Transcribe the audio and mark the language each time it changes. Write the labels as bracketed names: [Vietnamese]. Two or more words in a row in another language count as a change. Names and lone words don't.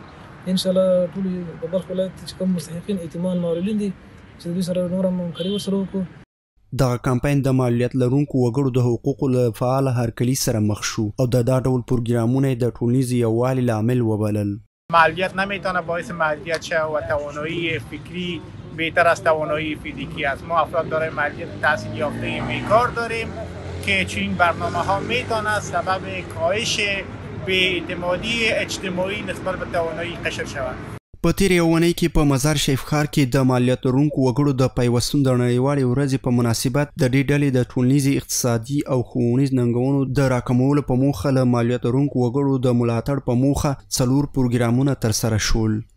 [Arabic] ان شاء الله [Pashto] ټول د بلخ ولایت چې کوم مستحقین ایتمان معلولین دي چې دوی سره نور هم همکاري ورسره وکړو. دغه کمپاین د معلولیت لرونکو وګړو د حقوقو له فعال هرکلي سره مخ شو او د دا ډول پروګرامونه د ټولنیز یووالي لامل وبلل. [Persian] معلولیت نمیتونه باعث معلولیت شه و توانایی فکری بهتر از توانایی فیزیکی است. ما افراد دارای معلولیت تحصیل یافته بیکار داریم که چنین برنامه ها میتونه سبب کاهش بی‌اعتمادی اجتماعی نسبت به توانایی قشر شود. [Pashto] په تیرې اونۍ کې په مزار شریف ښار کې د معلولیت لرونکو وګړو د پیوستون د نړیوالې ورځې په مناسبت د دې ډلې د ټولنیزې اقتصادي او ښوونیز ننګونو د راکمولو په موخه له معلولیت لرونکو وګړو د ملاتړ په موخه 4 پروګرامونه ترسره شول.